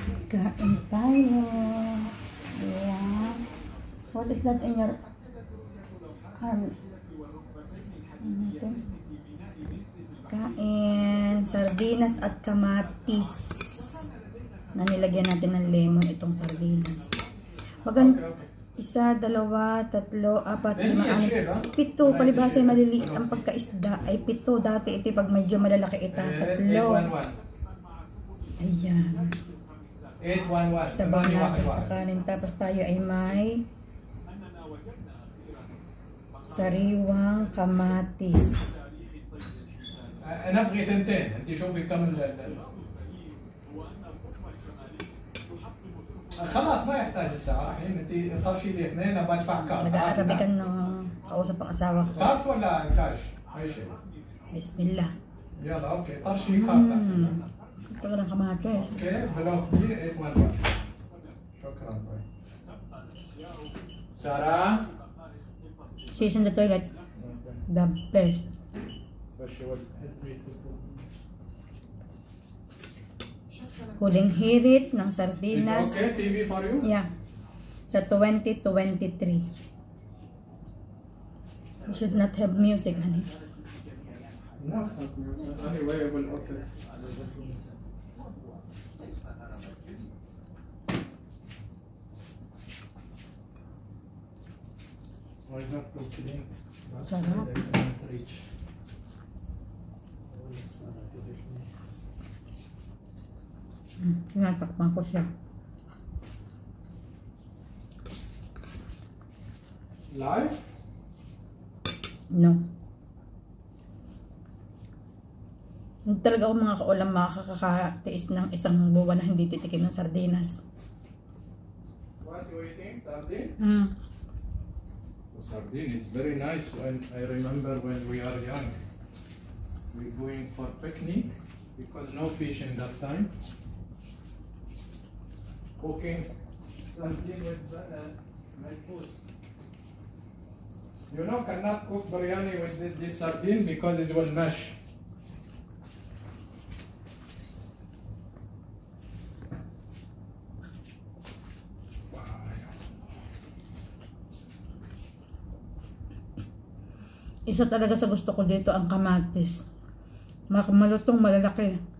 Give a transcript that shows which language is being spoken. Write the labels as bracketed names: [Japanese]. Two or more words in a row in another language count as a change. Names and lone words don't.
[Filipino] Kain tayo. [English] Yeah. What is that in your arm? [Filipino] Kain. Sardinas at kamatis. Na nilagyan natin ng lemon itong sardinas. Isa, dalawa, tatlo, apat, lima, anim, pito. Palibhasa ay maliliit ang pagkaisda ay pito. Dati ito pag medyo malalaki ita, tatlo. Ayan. Isabaw natin sa kanin. Tapos tayo ay may sariwang kamatis. [Arabic] أنا أبغي ثنتين، أنت شوفي كم خلاص ما يحتاج الساعة الحين أنت طرشي لي اثنين أبغى أدفع كارت. [Filipino] Nag-aarabikan ng kausap ang asawa ko. [Arabic] كارت ولا كاش؟ أي شيء. Bismillah. يلا أوكي طرشي كارت أحسن. [Filipino] Ito ka ng kamatis. [Arabic] أوكي بلوك دي 811. شكرا. سارة. [English] She's in the toilet. The best. [Filipino] Huling hirit ng sardinas. [English] Is okay TV for you? [Filipino] Yeah. Sa 2023. [English] We should not have music, honey. No. Anyway, I will open it. Why not to clean? [Filipino] Sarap. [English] They cannot reach. [Filipino] Tinatakpan ko siya. [English] Live? No. [Filipino] Hindi talaga ako mga kaulam makakatiis ng isang buwan na hindi titikim ng sardinas. [English] What you eating? Sardine? Mm. Sardine is very nice. When I remember when we are young, we going for picnic because no fish in that time. Cooking sardine with mangoes. You know, cannot cook biryani with this sardine because it will mash. [Filipino] Isa talaga sa gusto ko dito ang kamatis. Malutong, malalaki.